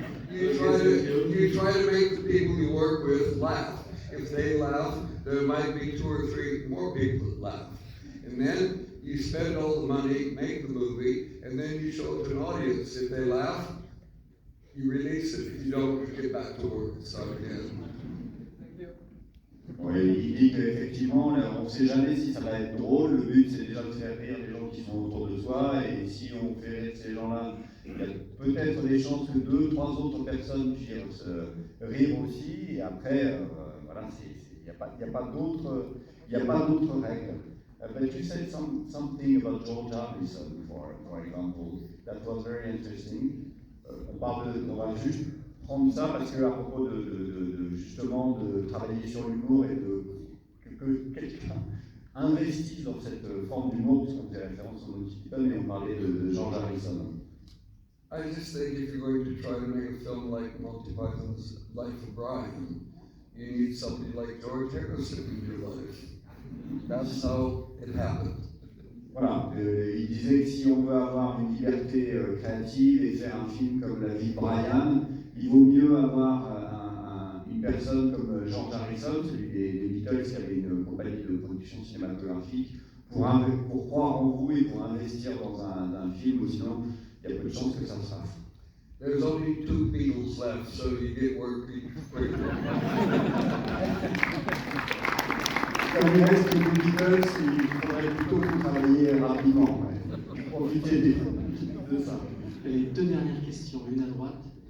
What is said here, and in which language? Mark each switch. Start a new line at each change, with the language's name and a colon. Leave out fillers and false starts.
English: You try to make the people you work with laugh. If they laugh, there might be 2 or 3 more people that laugh. And then you spend all the money, make the movie, and then you show it to an audience. If they laugh, you release it. If you don't, you get back to work and start again.
French: Oui, il dit qu'effectivement, on ne sait jamais si ça va être drôle. Le but, c'est déjà de faire rire les gens qui sont autour de soi. Et si on fait rire ces gens-là, il y a peut-être des chances que 2, 3 autres personnes puissent rire aussi. Et après, voilà, il n'y a pas d'autres règles.
English: But you said something about George Harrison, for example, that was very interesting.
French: On va juste prendre ça parce que à propos justement de travailler sur l'humour et que quelqu'un investisse dans cette forme d'humour, puisqu'on faisait référence au Monty Python, mais on parlait de George Harrison.
English: I just think if you're going to try to make a film like Monty Python's Life of Brian, you need somebody like George Harrison in your life. That's how it happened.
French: Voilà, il disait que si on veut avoir une liberté créative et faire un film comme La vie de Brian, il vaut mieux avoir une personne comme George Harrison, celui des Beatles qui avait une compagnie de production cinématographique, pour croire en vous et pour investir dans un film, ou sinon il y a peu de chances que ça se fasse.
English: There's only 2 Beatles left, so you get work quickly.
French: Comme il reste que les Beatles, il faudrait plutôt travailler rapidement. Ouais. Profiter de ça. Les 2 dernières questions, une à droite.